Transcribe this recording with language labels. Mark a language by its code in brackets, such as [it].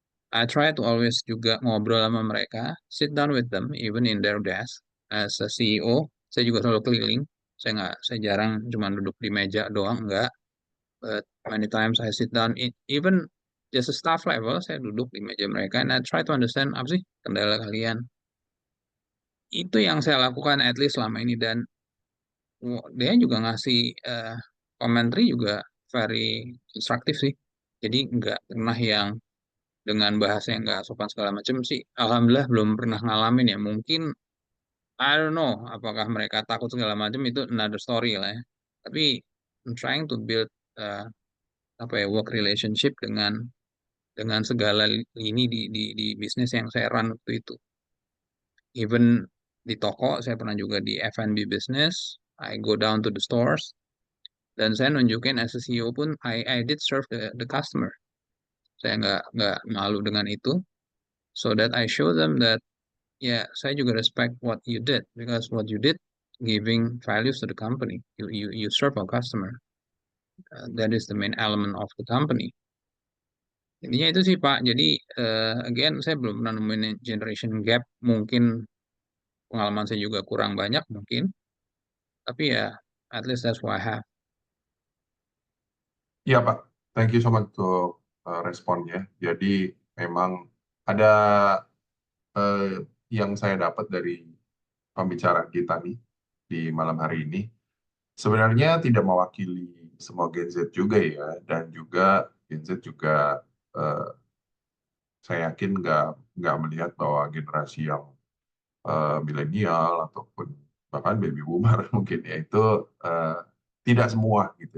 [en] I try to always [id] juga ngobrol sama mereka, [en] sit down with them, even in their desk. As a CEO, [id] saya juga selalu keliling. Saya jarang cuma duduk di meja doang, enggak. [en] But many times I sit down, even just a staff level, [id] saya duduk di meja mereka, [en] and I try to understand [id] apa sih kendala kalian. Itu yang saya lakukan [en] at least [id] selama ini, dan dia juga ngasih commentary juga very instruktif sih. Jadi nggak pernah yang dengan bahasa yang nggak sopan segala macam sih. Alhamdulillah belum pernah ngalamin ya. Mungkin [en] I don't know [id] apakah mereka takut segala macam, itu [en] another story [id] lah ya. Tapi [en] I'm trying to build uh, work relationship [id] dengan segala ini di bisnis yang saya run waktu itu. Even di toko saya pernah juga di F&B business. [en] I go down to the stores [id] dan saya nunjukin [en] as a CEO pun I did serve the customer. [id] Saya nggak malu dengan itu. [en] So that I show them that [id] saya juga [en] respect what you did because what you did giving values to the company. You serve a customer. That is the main element of the company. [id] Intinya itu sih Pak. Jadi again saya belum pernah nemuin generation gap. Mungkin pengalaman saya juga kurang banyak mungkin. Tapi ya [en] at least that's what I have. [id] Iya Pak, [en] thank you so much [id] untuk responnya. Jadi memang ada yang saya dapat dari pembicaraan kita nih di malam hari ini. Sebenarnya tidak mewakili semua Gen Z juga ya, dan juga Gen Z juga saya yakin nggak melihat bahwa generasi yang milenial ataupun bahkan baby boomer mungkin ya itu tidak semua gitu.